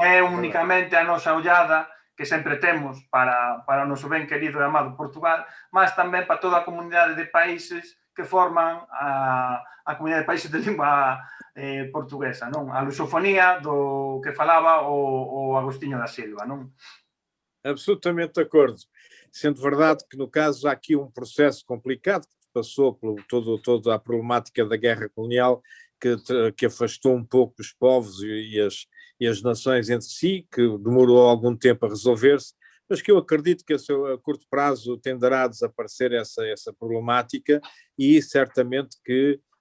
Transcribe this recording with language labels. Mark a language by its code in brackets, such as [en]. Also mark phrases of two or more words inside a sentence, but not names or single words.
[gl] Non é únicamente a nosa ollada que sempre temos para o noso ben querido e amado Portugal, mas tamén para toda a comunidade de países que forman a comunidade de países de lingua portuguesa, non? A lusofonía do que falaba o Agostinho da Silva, non? [pt] Absolutamente de acordo. Sendo verdade que, no caso, há aqui um processo complicado que passou por toda a problemática da guerra colonial, que afastou um pouco os povos e as nações entre si, que demorou algum tempo a resolver-se, mas que eu acredito que a curto prazo tenderá a desaparecer essa problemática e certamente que